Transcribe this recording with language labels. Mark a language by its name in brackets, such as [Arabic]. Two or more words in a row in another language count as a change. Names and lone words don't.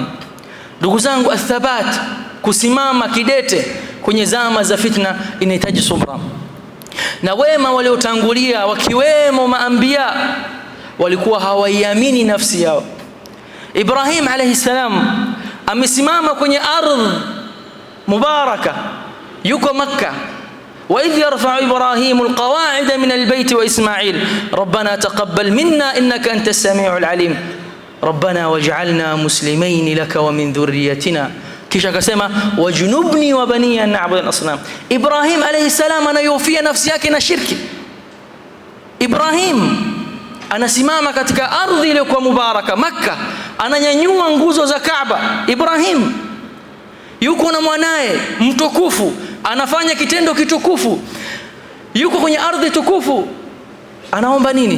[Swahili] Ndugu zangu, athabat, kusimama kidete kwenye zama za fitna, inahitaji subra. Na wema waliotangulia wakiwemo maambia walikuwa hawaiamini nafsi yao. Ibrahim [Arabic] عليه السلام [Swahili] amesimama kwenye ardhi mubaraka, yuko Makkah. [Arabic] وإذ يرفع إبراهيم القواعد من البيت وإسماعيل ربنا تقبل منا إنك أنت السميع العليم ربنا واجعلنا مسلمين لك ومن ذريتنا [Swahili] Kisha akasema [Arabic] واجنبني وبني أن نعبد الأصنام. [Swahili] Ibrahim [Arabic] عليه السلام [Swahili] anayofia nafsi yake na shirki. Ibrahim anasimama katika ardhi iliyokuwa mubaraka Makkah, ananyanyua nguzo za Kaaba. Ibrahim yuko na mwanae mtukufu, anafanya kitendo kitukufu, yuko kwenye ardhi tukufu, anaomba nini?